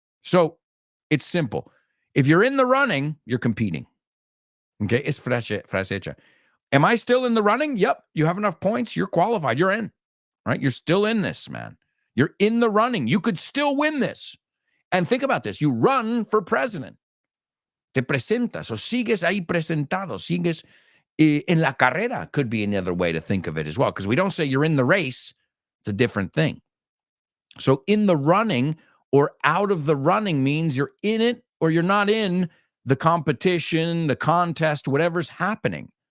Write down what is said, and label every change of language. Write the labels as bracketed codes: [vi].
[en] So it's simple. If you're in the running, you're competing. Okay, it's frase hecha. Am I still in the running? Yep. You have enough points. You're qualified. You're in, right? You're still in this, man. You're in the running. You could still win this. And think about this. You run for president. [es] Te presentas o sigues ahí presentado. Sigues en la carrera [en] could be another way to think of it as well. Because we don't say you're in the race. It's a different thing. So in the running or out of the running means you're in it or you're not in the competition, the contest, whatever's happening.